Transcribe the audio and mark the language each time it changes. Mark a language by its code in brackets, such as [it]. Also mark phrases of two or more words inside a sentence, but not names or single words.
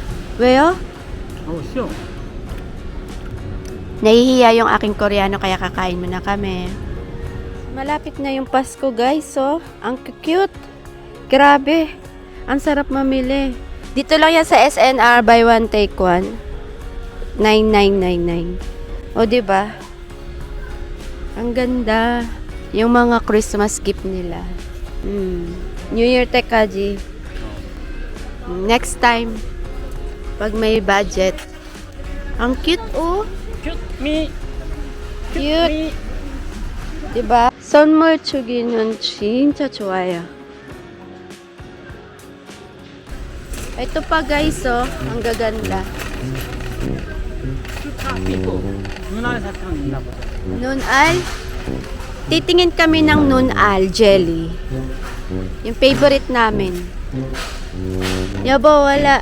[en] Weyo? Oh, sure. [tl] Nahihiya yung aking Koreano kaya kakain muna kami. Malapit na yung Pasko guys, oh. Ang cute. Grabe. Ang sarap mamili. Dito lang yan sa SNR, [en] buy one take one. 9999. [tl] O diba? Ang ganda. Yung mga [en] Christmas gift [tl] nila. New Year tekaji. [en] Next time, [tl] pag may budget. Ang cute, oh. [en] Cute me. [tl] Cute. diba? [ko] 선물 주기는 진짜 좋아요. [tl] Ito pa guys, oh. Ang gaganda. Nunal. Titingin kami ng Nunal jelly. Yung favorite namin. Yabo, wala.